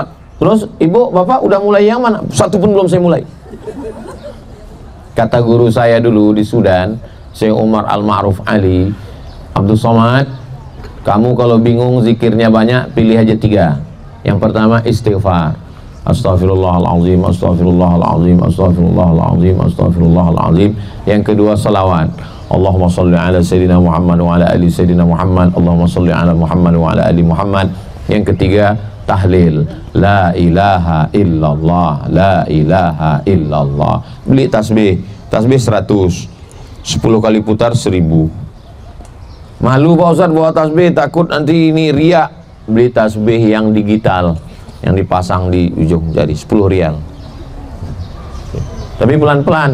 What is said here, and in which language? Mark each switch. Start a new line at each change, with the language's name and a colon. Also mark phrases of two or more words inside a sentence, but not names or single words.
Indonesian: Terus ibu, bapak udah mulai yang mana? Satu pun belum saya mulai. Kata guru saya dulu di Sudan, Syekh Umar Al-Ma'ruf Ali, Abdul Somad, kamu kalau bingung zikirnya banyak, pilih aja 3. Yang pertama istighfar.
Arabic: أستغفر الله العظيم، أستغفر الله العظيم، أستغفر الله العظيم، أستغفر الله العظيم.
Indonesian: Yang kedua salawat.
Arabic: اللهم صل على سيدنا محمد وعلى آل سيدنا محمد. اللهم صل على محمد وعلى آل محمد.
Indonesian: Yang ketiga tahlil.
Arabic: لا إله إلا الله، لا إله إلا الله.
Indonesian: Beli tasbih. Tasbih 100. 10 kali putar 1000. Malu Pak Ustaz bawa tasbih, takut nanti ini riak. Beli tasbih yang digital, yang dipasang di ujung jari, 10 rial. Tapi pelan-pelan.